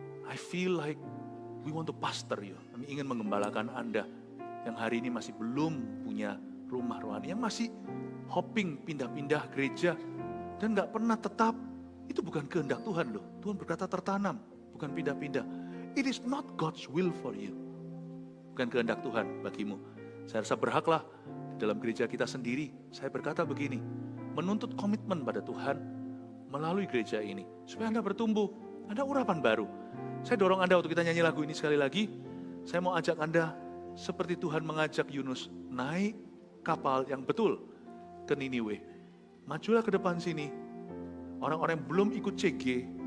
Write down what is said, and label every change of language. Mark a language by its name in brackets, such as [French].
[English] I feel like we want to pastor you. [Indonesian] Kami ingin mengembalakan Anda yang hari ini masih belum punya rumah rohani, yang masih hopping, pindah-pindah gereja, dan gak pernah tetap. Itu bukan kehendak Tuhan loh. Tuhan berkata tertanam, bukan pindah-pindah. [English] It is not God's will for you. [Indonesian] Bukan kehendak Tuhan bagimu. Saya rasa berhaklah dalam gereja kita sendiri. Saya berkata begini, menuntut komitmen pada Tuhan melalui gereja ini. Supaya Anda bertumbuh, ada urapan baru. Saya dorong Anda untuk kita nyanyi lagu ini sekali lagi. Saya mau ajak Anda seperti Tuhan mengajak Yunus naik kapal yang betul ke Niniwe. Majulah ke depan sini. Orang-orang yang belum ikut CG,